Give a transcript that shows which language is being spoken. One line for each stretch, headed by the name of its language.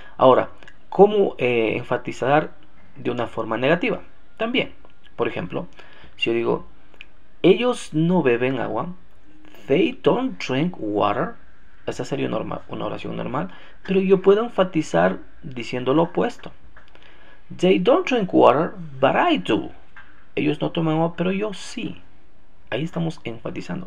Spanish: Ahora, ¿cómo enfatizar de una forma negativa? También, por ejemplo, si yo digo, ellos no beben agua.
English: They don't drink water.
Spanish: Esa sería una oración normal. Pero yo puedo enfatizar diciendo lo opuesto.
English: They don't drink water, but I do.
Spanish: Ellos no toman agua, pero yo sí. Ahí estamos enfatizando.